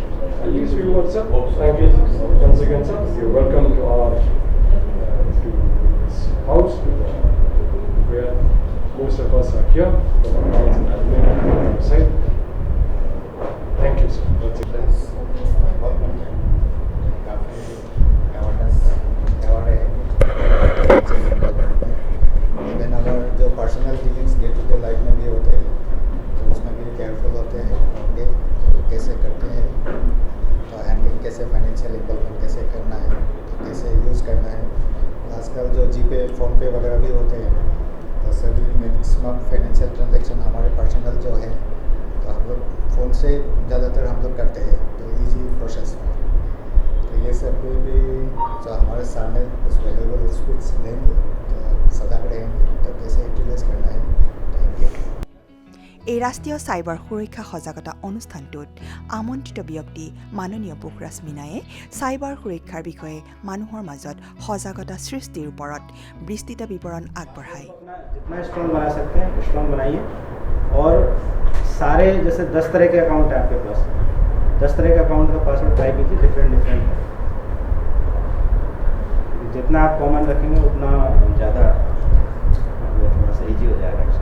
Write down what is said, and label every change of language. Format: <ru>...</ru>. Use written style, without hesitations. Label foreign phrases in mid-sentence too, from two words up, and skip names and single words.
<en>At least we would, sir. Thank you once again, sir. You're welcome to our to this house, where most of us are here from our house and admin on our side. Thank you, sir. Once again.</en> <hi>जो</hi> <en>personal dealings day to day life</en> <hi>में भी होते हैं तो उसमें भी केयरफुल होते हैं होंगे तो कैसे करते हैं, तो हैंडलिंग कैसे,</hi> <en>financial involvement</en> <hi>कैसे करना है, तो कैसे यूज़ करना है। आजकल जो जीपे, फ़ोनपे वगैरह भी होते हैं तो सभी</hi> <en>maximum financial transaction</en> <hi>हमारे पर्सनल जो है तो हम लोग फ़ोन से ज़्यादातर हम लोग करते हैं, तो</hi> <en>easy process</en> <hi>में। तो ये सब भी जो हमारे सामने कुछ</hi> <en>valuable speech</en> <hi>देंगे तो सतर्क रहेंगे, तो कैसे यूटिलाइज करना है।</hi> <en>Thank you.</en> <as>এই ৰাষ্ট্ৰীয় চাইবাৰ সুৰক্ষা সজাগতা অনুষ্ঠানটোত আমন্ত্ৰিত ব্যক্তি মাননীয় পোখৰাজ মিনায়ে চাইবাৰ সুৰক্ষাৰ বিষয়ে মানুহৰ মাজত সজাগতা সৃষ্টিৰ ওপৰত বিস্তৃত বিৱৰণ আগবঢ়ায়।</as> <hi>जितना स्ट्रॉन्ग बना सकते हैं स्ट्रॉन्ग बनाइए, और सारे जैसे 10 तरह के अकाउंट है आपके पास, 10 तरह के अकाउंट का पासवर्ड ट्राई कीजिए, डिफरेंट जितना आप कॉमन रखेंगे उतना ज़्यादा थोड़ा सा ईजी हो जाएगा।</hi>